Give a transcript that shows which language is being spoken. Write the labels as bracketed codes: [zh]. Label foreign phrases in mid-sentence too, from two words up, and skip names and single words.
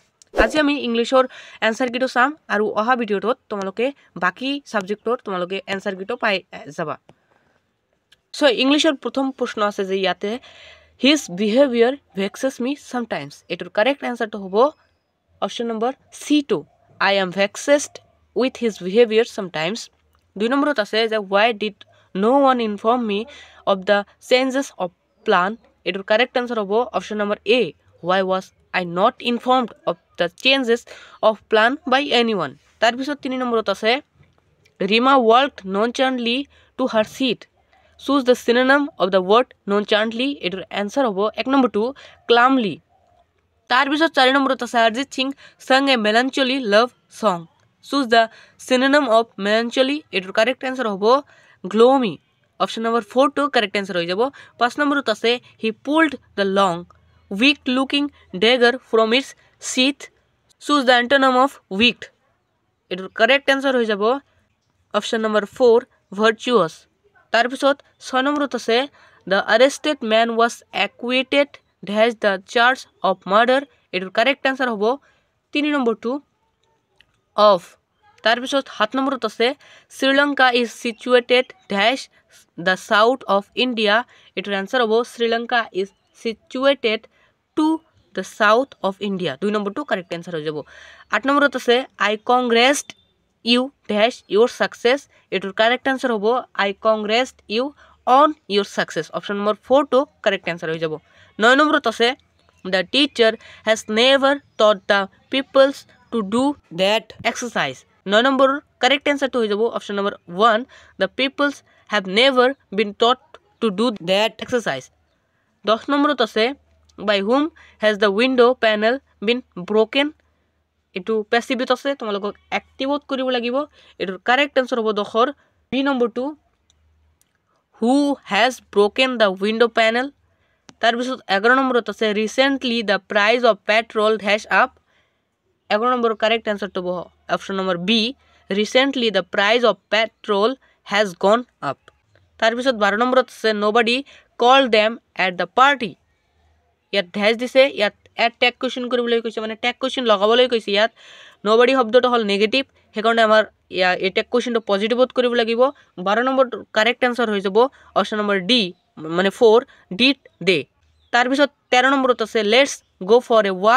[as] আজি আমি ইংলিছৰ [en] answer key [as] চাম আৰু অহা ভিডিঅ'টোত তোমালোকে বাকী ছাবজেক্টৰ তোমালোকে [en] answer key [as] পাই যাবা। সো ইংলিছৰ প্ৰথম প্ৰশ্ন আছে যে ইয়াতে [en] his behaviour vexes me sometimes. [as] এটোৰ [en] correct answer [as] হ'ব [en] option number [as] C2, [en] I am vexed with his behaviour sometimes. 2 [as] নম্বৰত আছে যে [en] why did no one inform me of the changes of plan। [as] এটোৰ কাৰেক্ট এনচাৰ হ'ব অপশ্যন নম্বৰ [en] A, why was I not informed of the changes of plan by anyone। [as] তাৰপিছত 3 নম্বৰত আছে [en] Rima walked nonchalantly to her seat। choose the synonym of the word nonchalantly। [as] এটোৰ এনচাৰ হ'ব 1 নম্বৰটো calmly। তাৰপিছত 4 নম্বৰত আছে Arjit Singh [en] sang a melancholy love song। choose the synonym of melancholy। [as] এটোৰ [en] correct answer [as] হ'ব gloomy। [en] option number [as] 4 টো [en] correct answer [as] হৈ যাব। [en] 5 [as] নম্বৰত আছে [en] he pulled the long weak looking dagger from its sheath। choose the antonym of weak। [as] এটোৰ [en] correct answer [as] হৈ যাব [en] option number [as] 4 virtuous। তাৰপিছত 6 নম্বৰত আছে [en] the arrested man was acquitted dash the charge of murder। [as] এটোৰ [en] correct answer [as] হ'ব 3 নম্বৰটো of। তাৰপিছত 7 নম্বৰত আছে [en] শ্ৰীলংকা is situated dash the south of India। [as] এটোৰ এনচাৰ হ'ব [en] শ্ৰীলংকা is situated to the south of India। [as] 2 নম্বৰটো [en] correct answer [as] হৈ যাব। 8 নম্বৰত আছে [en] I congratulate you dash your success। [as] এটোৰ কাৰেক্ট এনচাৰ হ'ব [en] I congratulate you on your success। option number [as] 4 টো [en] correct answer [as] হৈ যাব। [en] 9 [as] নম্বৰত আছে [en] the teacher has never taught the pupils to do that exercise। [as] 9 নম্বৰৰ [en] correct answer [as] হৈ যাব [en] option number [as] 1, [en] the pupils have never been taught to do that exercise। 10 [as] নম্বৰত আছে [en] by whom has the window panel been broken। [as] এটো প্যাসিভত আছে, তোমালোকক এক্টিভত কৰিব লাগিব। এটোৰ [en] correct answer [as] হ'ব 10 বি নম্বৰটো [en] who has broken the window panel। [as] তাৰপিছত 11 নম্বৰত আছে [en] recently the price of petrol dash up। [as] 11 নম্বৰৰ [en] correct answer [as] হ'ব [en] option number [as] বি, [en] recently the price of petrol has gone up। [as] তাৰপিছত 12 নম্বৰত আছে [en] nobody called them at the party। [as] ইয়াত ড্যাশ দিছে, ইয়াত [en] add tag question [as] কৰিবলৈ কৈছে, মানে [en] tag question [as] লগাবলৈ কৈছে। ইয়াত নবডি শব্দটো হ'ল নেগেটিভ, সেইকাৰণে আমাৰ এই [en] tag question [as] পজিটিভত কৰিব লাগিব। 12 নম্বৰ [en] correct answer [as] হৈ যাব [en] option number D, [as] মানে 4 [en] did they. [as] তাৰপিছত 13 নম্বৰত আছে [en] let's go for a walk.